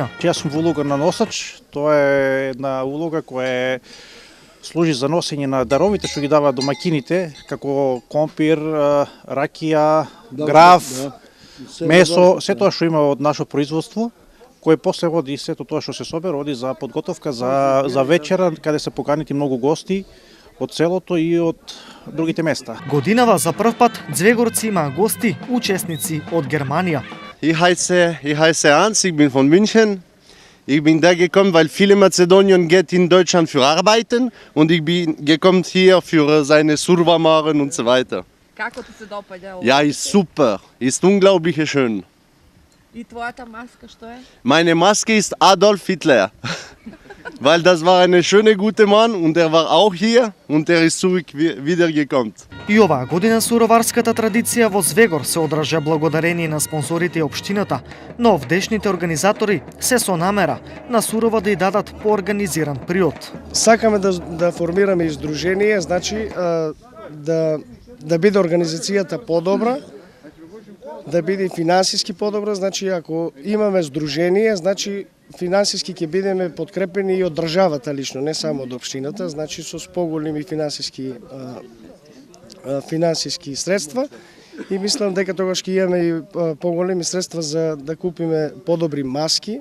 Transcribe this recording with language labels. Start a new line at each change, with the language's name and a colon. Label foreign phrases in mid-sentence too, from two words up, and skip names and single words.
Macedonian: Јас сум во улога на носач, тоа е една улога која служи за носење на даровите што ги даваат домакините, како компир, ракија, граф, месо, се тоа што има од наше производство, кој после оди сето тоа што се собира, оди за подготовка за вечера, каде се поканити многу гости од селото и од другите места. Годинава за прв пат Звегорци има гости, учесници од Германија.
German: Ich heiße Hans, ich bin von München. Ich bin da gekommen, weil viele Mazedonien geht in Deutschland für arbeiten und ich bin gekommen hier für seine Survamaren und so weiter.
Macedonian: Како ти се допаѓа ова?
German: Ja, ist super, ist unglaublich schön.
Macedonian: И твојата маска што е?
German: Meine Maske ist Adolf Hitler, weil das war ein schöner, guter Mann und er war auch hier und er ist zurück wieder gekommen.
Macedonian: И оваа година суроварската традиција во Звегор се одржа благодарение на спонсорите и општината, но овдешните организатори се со намера на Сурова да ја дадат поорганизиран приод. Сакаме да формираме издружение, значи да биде организацијата подобра, да биде финансиски подобра, значи ако имаме здружение, значи финансиски ќе бидеме подкрепени и од државата лично, не само од општината, значи со поголеми финансиски средства и мислам дека тогаш ќе имаме и поголеми средства за да купиме подобри маски.